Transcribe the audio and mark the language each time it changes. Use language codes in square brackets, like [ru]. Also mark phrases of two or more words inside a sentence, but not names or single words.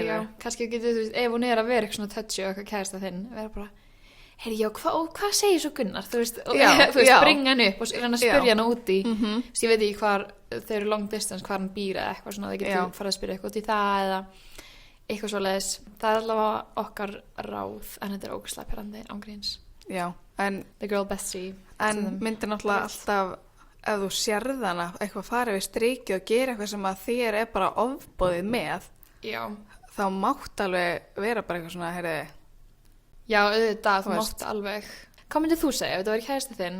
[is] Já, kannski getur þú veist, ef hún að vera eitthvað svona touchy og eitthvað kærasta þinn, vera bara, heyri, já, hvað segir svo Gunnar, þú veist, og þú veist, bringa hann upp og reyna að spyrja hann úti, þess ég veit ekki hvar, þau eru [en] long distance, [is] hvar hann býr eða eitthvað svona, þau getur farið að spyrja eitthvað út í það eða eitthvað svoleiðis, það allavega okkar ráð, en þetta ógeðslega pirrandi ángríns. Já, en [en] the girl Bessie. [is] En myndir náttúrulega alltaf, ef þú sérð hana, eitthvað farið við strikið og gera eitthvað sem að þér bara ofboðið með, þá mátt alveg vera bara eitthvað svona, heyrðu. Já, auðvitað, þú mátt alveg. Hvað myndir þú segja ef þetta væri kærasti þinn?